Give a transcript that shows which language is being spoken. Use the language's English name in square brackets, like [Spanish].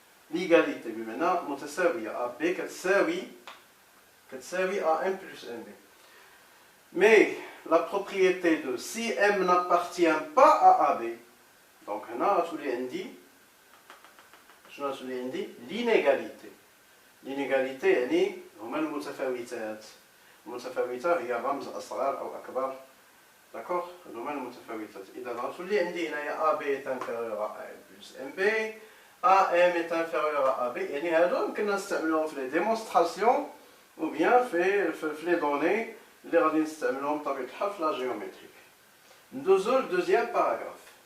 [French] L'égalité, maintenant, متساوية. AB كتساوي AM plus MB. Mais la propriété de si M n'appartient pas à AB, donc [Arabic] هنا غتولي عندي شنو غتولي عندي؟ [French] l'inégalité. [Arabic] L'inégalité يعني هما المتفاوتات. المتفاوتة هي رمز أصغر أو أكبر. D'accord? هما المتفاوتات. إذا غتولي عندي هنايا AB [French] est inférieur à AM plus MB. AM est inférieur à AB. [Arabic] يعني هادو يمكننا نستعملوهم في لي ديمونستراسيون ou bien في لي دوني اللي غادي نستعملوهم بطبيعة الحال في لا جيومتريك. ندوزو للدوزيام باراغراف.